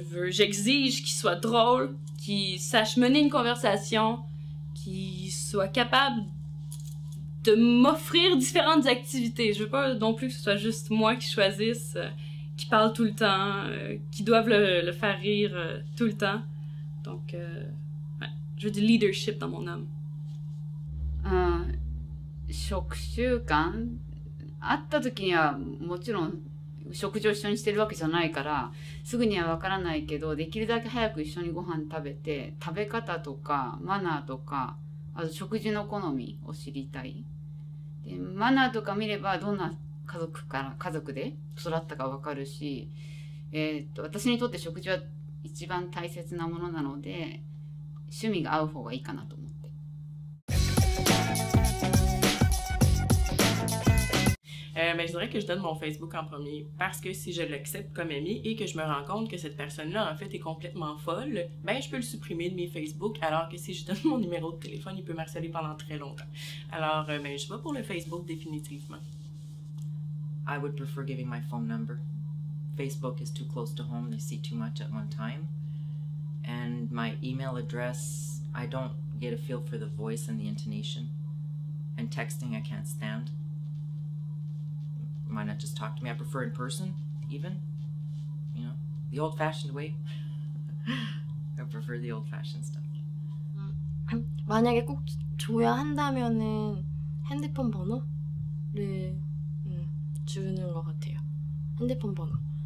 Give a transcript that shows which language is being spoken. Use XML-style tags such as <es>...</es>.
<fr>J'exige qu'il soit drôle, qu'il sache mener une conversation, qu'il soit capable de m'offrir différentes activités. Je veux pas non plus que ce soit juste moi qui choisisse, qui parle tout le temps, qui doivent le faire rire tout le temps. Donc, ouais, je veux du leadership dans mon âme.</fr> <ja>食習慣会った時にはもちろん食事を一緒にしてるわけじゃないからすぐにはわからないけど、できるだけ早く一緒にご飯食べて、食べ方とかマナーとか、あと食事の好みを知りたい。でマナーとか見ればどんな家族で育ったか分かるし、私にとって食事は一番大切なものなので、趣味が合う方がいいかなと思って。</ja> <fr>Mais je dirais que je donne mon Facebook en premier parce que si je l'accepte comme ami et que je me rends compte que cette personne-là en fait est complètement folle, ben je peux le supprimer de mes Facebook, alors que si je donne mon numéro de téléphone, il peut me harceler pendant très longtemps. Alors ben, je vais pour le Facebook définitivement.</fr> <en>I would prefer giving my phone number. Facebook is too close to home, they see too much at one time. And my email address, I don't get a feel for the voice and the intonation. And texting I can't stand. Why not just talk to me? I prefer in person, even. You know, the old-fashioned way. I prefer the old-fashioned stuff.</en> <ko>만약에 꼭 줘야 한다면은 핸드폰 번호를 주는 것 같아요. 핸드폰 번호.</ko>